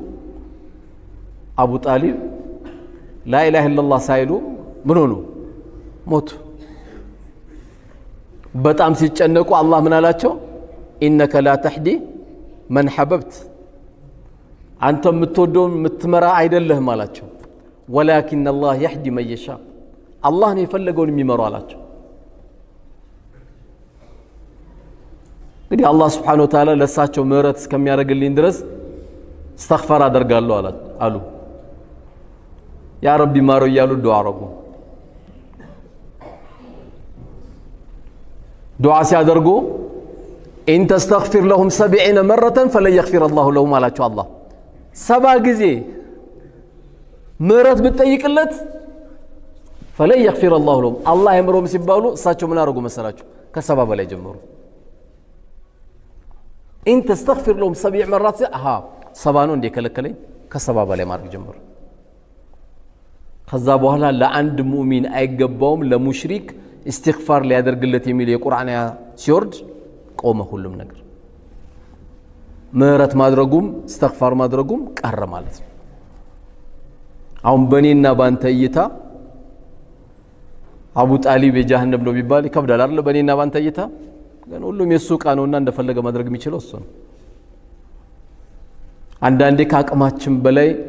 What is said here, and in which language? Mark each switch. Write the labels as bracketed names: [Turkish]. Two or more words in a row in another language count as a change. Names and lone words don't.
[Amharic] አቡ ጣሊብ [Arabic] لا إله إلا الله [Amharic] ሳይሉ ምን ሆኑ ሞቱ በጣም ሲጨነቁ አላህ ምን አላቸው [Arabic] إنك لا تهدي من أحببت [Amharic] አንተ የምትወደው የምትመራ አይደለህም አላቸው [Arabic] ولكن الله يهدي من يشاء [Amharic] አላህ ነው የፈለገውን የሚመራው አላቸው እንግዲህ አላህ [Arabic] سبحانه وتعالى [Amharic] ለሳቸው ምህረት እስከሚያደርግልኝ ድረስ استغفر አደርጋለሁ አሉ [Arabic] يا ربي [Amharic] ማሮ ይያሉ ዱዓ አረጉ ዱዓ ሲያደርጉ [Arabic] إن تستغفر لهم 70 مرة فلن يغفر الله لهم [Amharic] አላቸው አላህ 70 ጊዜ ምህረት ብትጠይቅለት [Arabic] فلن يغفر الله لهم الله يمرهم [Amharic] ሲባሉ እሳቸው ምን አረጉ መሰላችሁ ከሰባ በላይ ጀመሩ [Arabic] إن تستغفر لهم 7 مرات [Amharic] ሰባ ነው እንደ ከለከለኝ ከሰባ በላይ ማድረግ ጀመሩ ከዛ በኋላ ለአንድ ሙእሚን አይገባውም ለሙሽሪክ استغفار ሊያደርግለት የሚል የቁርአን ሲወርድ ቆመ ሁሉም ነገር ምህረት ማድረጉም استغفار ማድረጉም ቀረ ማለት ነው አሁን በኔና ባንተ እይታ አቡ ጣሊብ የጀሃነም ነው ቢባል ይከብዳል አይደል በኔና ባንተ እይታ ግን ሁሉም የሱ ቃ ነውና እንደፈለገ ማድረግ የሚችለው እሱ ነው አንዳንዴ ከአቅማችን በላይ